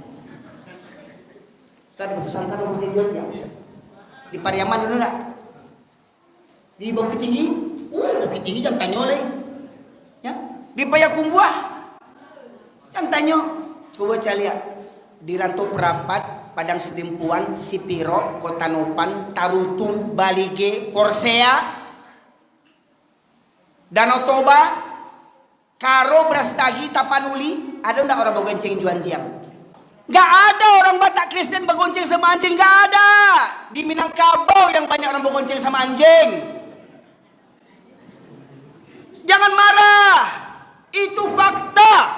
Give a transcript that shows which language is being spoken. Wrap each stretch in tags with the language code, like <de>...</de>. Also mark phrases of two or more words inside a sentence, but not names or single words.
<id>Tadi putusan kan orang bonceng juan jiang. Di Pariaman dulu enggak? Di Bukit Tinggi, Bukit Tinggi jangan tanya oleh, ya. Di Payakumbuh, jangan tanya. Coba saya lihat di Rantu Prapat, Padang Sedempuan, Sipiro, Kota Nopan, Tarutung, Balige, Korsea, Danau Toba, Karo, Brastagi, Tapanuli, ada enggak orang begonceng juan jiang? Gak ada orang Batak Kristen begonceng sama anjing, gak ada. Di Minangkabau yang banyak orang begonceng sama anjing. Jangan marah, itu fakta.</id>